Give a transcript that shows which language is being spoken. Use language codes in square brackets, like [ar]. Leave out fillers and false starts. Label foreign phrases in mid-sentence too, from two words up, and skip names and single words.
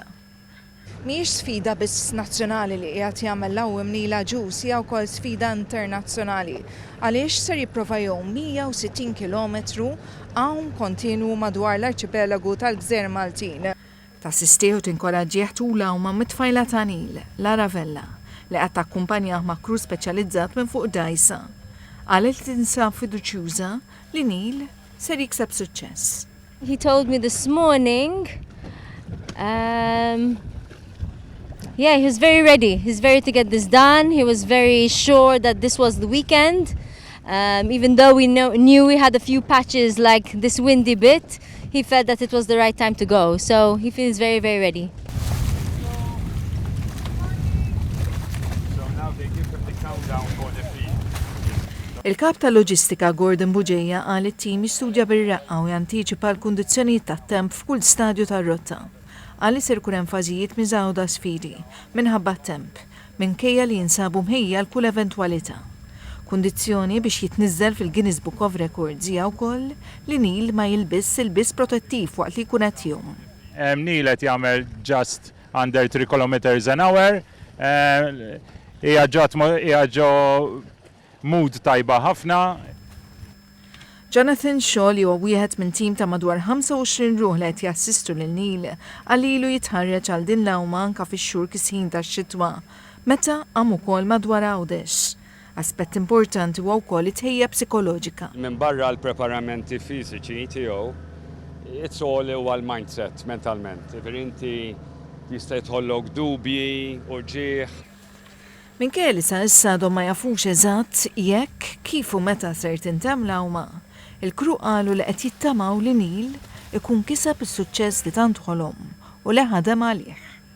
[mt] Mhijiex sfida biss nazzjonali li qiegħed jagħmel l-awwem Nila Ġus hija wkoll sfida internazzjonali għaliex ser jipprova jom 160 kilometru hawn kontinwu madwar l-arċipelagu tal-Gżejjer Maltin. Tassistih u tinkoraġġih tula huma mit-tfajla ta' Neil, l-Aravella, li qed takkumpanjah ma' kru speċjalizzat minn fuq dajsa. Qalet tinsab fiduċjuża li Neil ser jikseb suċċess. [en] He told me this morning yeah, he was very ready. He's ready to get this done. He was very sure that this was the weekend. Even though we knew we had a few patches like this windy bit, he felt that it was the right time to go. So he feels very, very ready. So now they give him the countdown for the feed. [mt] Il-kap tal-loġistika Gordon Buġeja qal it-tim jistudja bir-reqqa u jantiċipa l-kundizzjonijiet tat-temp f'kull stadju tar-rotta. Għalli ser kun hemm fażijiet miżgħuda sfidi minħabba t-temp minkejja li jinsabu mħejja l-kull eventwalità. Kundizzjoni biex jitniżżel fil-Guinness Book of Records hija wkoll li Neil ma jilbiss il-biss protettiv waqt li jkun qed jum. Neil qed jagħmel [en] just under 3 kilometers an hour. [mt] Hija ġo mood tajba ħafna. Jonathan Shaw li huwa wieħed minn tim ta' madwar 25 ruħ li qed jassistu lil Neil għalilu jitħarreġ għal din l-awma anke fix-xhur kisħin tax-xitwa meta hemm ukoll madwar Għawdex. Aspett importanti huwa wkoll it-tħejja psikoloġika. Minn barra l-preparamenti fiżiċi tiegħu, [en] it's all [mt] huwa l-mindset mentalment. Inti jista' jidħollok dubji u ġieħ. Minkejja li sa issa ma jafux eżatt jekk kif u meta ser tintemm l-awma. Il-kru qalu li qed jittamaw li Neil ikun kiseb is-suċċess li tant ħolhom u li ħadem għalih.